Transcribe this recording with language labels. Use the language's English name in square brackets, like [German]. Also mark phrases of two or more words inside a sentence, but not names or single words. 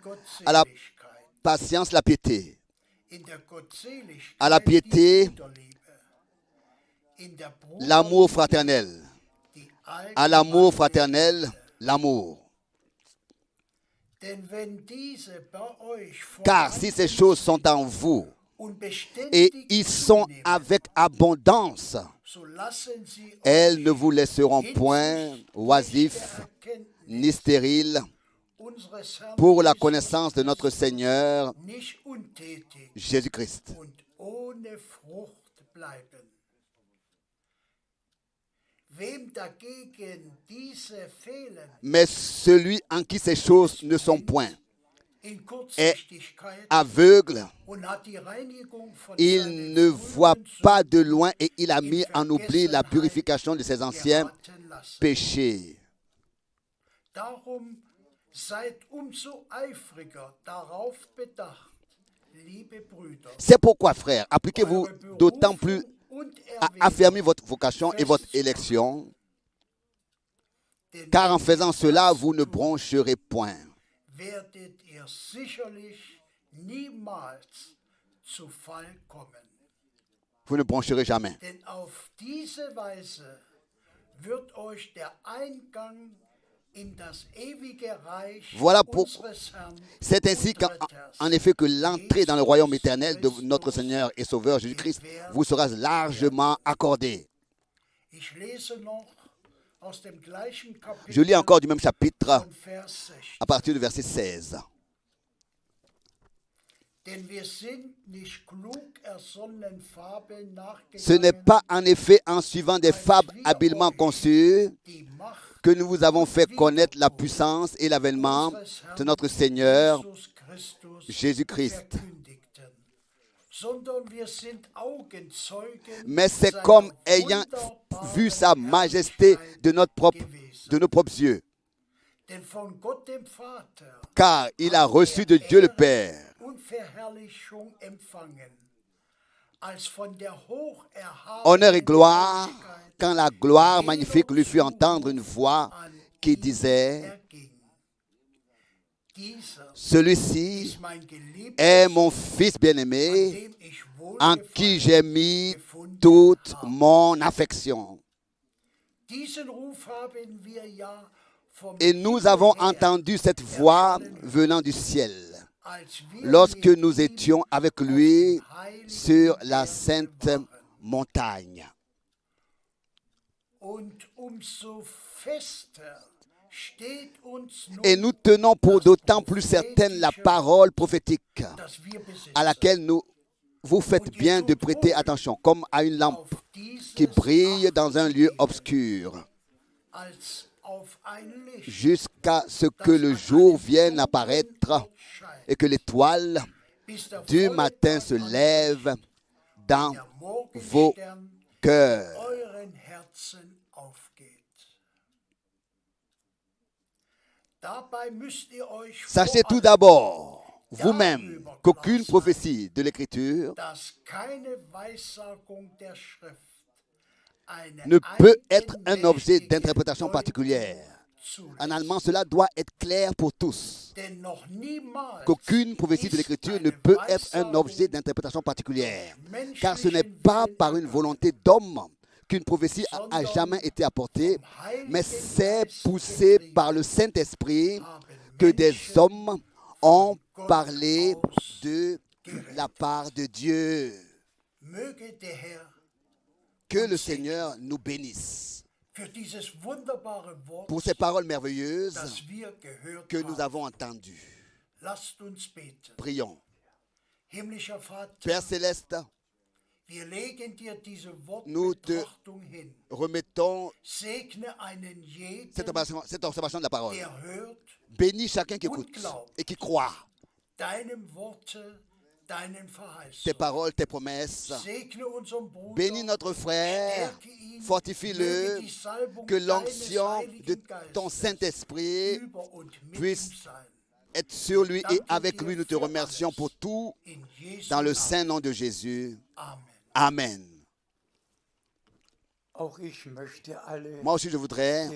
[French] à la [German] Gottseligkeit, [French] patience la piété, [German] in der Gottseligkeit [French] à la piété [German] die Brüderliebe, in der [French] l'amour fraternel, [German] die [French] à l'amour [German] allgemeine [French] fraternel l'amour. [German] Denn wenn diese bei euch [French] Car si ces choses sont en vous [German] und [French] et [German] beständig [French] ils sont [German] zunehmen, [French] avec abondance, [German] so lassen sie [French] elles [German] euch [French] ne vous laisseront point [German] hinsichtlich [French] oisifs [German] der Erkenntnis [French] ni stériles [German] unseres Herrn [French] pour la Jesus connaissance de notre Seigneur [German] nicht untätig [French] Jésus-Christ. [German] und ohne Frucht bleiben. Wem dagegen diese fehlen, [French] Mais celui en qui ces choses ne sont point [German] in Kurzsichtigkeit [French] aveugle, [German] und hat die Reinigung von [French] il [German] seinen [French] ne voit [German] früheren [French] pas de loin et il a mis en oubli la purification de ses anciens [German] geraten lassen. [French] péchés. [German] Darum seid umso eifriger darauf bedacht, liebe Brüder, [French] C'est pourquoi, frères, appliquez-vous [German] eure [French] d'autant plus [German] Berufung und [French] à [German] Erwählung, [French] affermir votre vocation et votre élection, [German] denn [French] car en faisant cela, vous ne broncherez point. [German] werdet ihr sicherlich niemals zu Fall kommen. [French] Vous ne broncherez jamais. [German] Denn auf diese Weise wird euch der Eingang in das ewige Reich [French] Voilà pour- [German] unseres Herrn [French] C'est ainsi [German] und Retters, [French] en effet que l'entrée dans le royaume éternel de notre Seigneur et Sauveur Jésus-Christ vous sera largement accordée. [German] Ich lese noch aus dem gleichen [French] Je lis [German] Kapitel [French] encore du même chapitre [German] von Vers 16. [French] à partir du verset 16. [German] Denn wir sind nicht klug ersonnenen Fabeln [French] Ce n'est [German] nachgegangen, [French] pas en effet en suivant des fables habilement conçues [German] die Macht [French] que nous vous avons fait connaître la puissance et l'avènement de notre Seigneur Jesus Christus Jésus-Christ. [German] verkündigten, sondern wir sind Augenzeugen [French] Mais c'est [German] seiner [French] comme ayant [German] wunderbaren [French] vu sa majesté de nos propres yeux. [German] Denn von Gott dem Vater [French] car il a reçu de Dieu le Père [German] und Verherrlichung empfangen, als von der [French] honneur et [German] hocherhabenen [French] gloire, [German] Herrlichkeit [French] quand la gloire magnifique lui fit entendre une voix [German] an [French] qui [German] ihn [French] disait, [German] erging. Dieser [French] celui-ci [German] ist mein Geliebter, [French] est mon fils [German] an [French] bien-aimé, [German] dem ich [French] en qui j'ai [German] Wohlgefallen [French] mis [German] gefunden [French] toute [German] habe. [French] mon affection. [German] Diesen Ruf haben wir ja vom [French] Et nous [German] Himmel [French] avons [German] her, [French] entendu cette voix venant du ciel, [German] als wir [French] lorsque [German] mit [French] nous [German] ihm [French] étions avec [German] auf [French] lui [German] dem heiligen [French] sur la [German] Berg [French] sainte [German] waren. [French] montagne. [German] Und umso fester steht uns nun [French] Et nous tenons pour d'autant plus certaine la parole prophétique [German] das wir besitzen. [French] à laquelle vous faites bien de prêter attention, comme à une lampe [German] Auf dieses [French] qui brille dans un lieu [German] Acht [French] obscur, [German] als auf ein Licht, [French] jusqu'à ce que [German] das [French] le [German] an [French] jour [German] einem [French] vienne [German] dunklen [French] apparaître [German] Ort scheint, [French] et que l'étoile [German] bis der [French] du [German] volle [French] matin [German] Tag [French] se [German] anbricht, [French] lève dans [German] der [French] vos [German] Morgenstern [French] cœurs. [German] euren Herzen aufgeht. Dabei müsst ihr euch [French] Sachez [German] vor [French] tout [German] allem, [French] d'abord, vous-même, qu'aucune prophétie de l'Écriture [German] dass keine Weissagung der Schrift eine [French] ne peut être un [German] eigenmächtige [French] objet d'interprétation particulière. [German] Deutung [French] En [German] zulässt. [French] allemand, cela doit être clair pour tous. [German] Denn noch niemals [French] Qu'aucune prophétie de [German] ist [French] l'Écriture ne [German] eine [French] peut être un [German] Weissagung [French] objet d'interprétation particulière. [German] durch [French] Car ce n'est [German] menschlichen [French] pas [German] Willen [French] par une [German] erkannt, [French] volonté d'homme qu'une prophétie a [German] sondern [French] jamais été apportée, [German] vom Heiligen [French] mais c'est [German] Geist [French] poussé [German] getrieben, [French] par le Saint-Esprit [German] haben [French] que des [German] Menschen [French] hommes ont [German] Gott [French] parlé [German] aus [French] de la part de Dieu. [German] Möge der Herr [French] Que le Seigneur nous bénisse [German] für dieses wunderbare Wort, [French] pour ces paroles merveilleuses [German] das wir gehört [French] que nous [German] haben. [French] avons entendues. [German] Lasst uns beten. [French] Prions. [German] Himmlischer Vater, [French] Père céleste, [German] wir legen dir diese [French] nous te [German] Wortbetrachtung hin. [French] remettons [German] Segne einen jeden, [French] cette observation de la parole. [German] der hört, [French] Bénis chacun qui écoute et qui croit [German] deinem Worte, deinen [French] tes [German] Verheißungen. [French] paroles, tes promesses. [German] Segne unseren Bruder, [French] Bénis notre frère, [German] stärke ihn, [French] fortifie-le, [German] möge die Salbung [French] que [German] deines [French] l'onction de [German] Heiligen [French] ton [German] Geistes [French] Saint-Esprit [German] über und mit [French] puisse [German] ihm sein. [French] être sur lui et avec lui. Nous te remercions pour tout [German] In Jesu [French] dans le [German] Namen. [French] saint nom de Jésus. Amen. Amen. [German] Auch ich möchte alle [French] Moi aussi, je voudrais